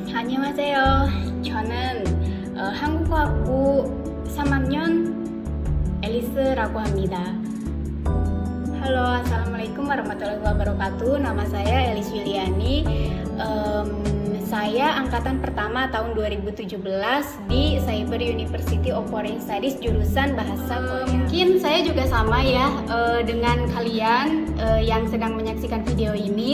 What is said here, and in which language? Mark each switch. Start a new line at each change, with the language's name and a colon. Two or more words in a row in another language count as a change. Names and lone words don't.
Korean: 안녕하세요. 저는 한국어학부 3학년 Elis라고 합니다.
Arabic: Halo, السلام عليكم ورحمة الله وبركاته.
Indonesian: Nama saya Elis Yuliani. Saya angkatan pertama tahun 2017 di Cyber University of Foreign Studies jurusan Bahasa Korea. Mungkin saya juga sama ya dengan kalian yang sedang menyaksikan video ini.